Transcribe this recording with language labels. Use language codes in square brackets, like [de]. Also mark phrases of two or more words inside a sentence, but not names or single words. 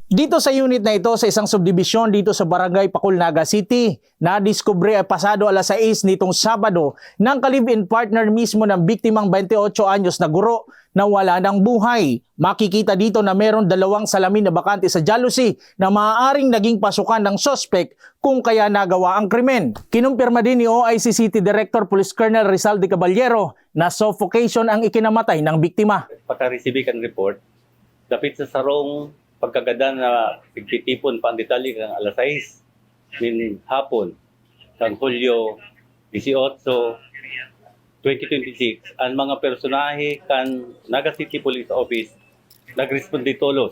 [tl] Dito sa unit na ito sa isang subdibisyon dito sa Barangay Pacul, Naga City, nadiskubre ay pasado alas 6 nitong Sabado ng ka-live-in partner mismo ng biktimang 28 anyos na guro na wala ng buhay. Makikita dito na meron dalawang salamin na bakante sa jealousy na maaaring naging pasukan ng suspect kung kaya nagawa ang krimen. Kinumpirma din ni OIC City Director Police Colonel Rizal de Caballero na suffocation ang ikinamatay ng biktima. [bik] Pagka-receive ang report, dapit sa sarong pagkagada na pagtitipon pa ang detalye ng alas 6 min hapon ng Hulyo 18, 2026, ang mga personahe kan Naga City Police Office nagresponde tolos.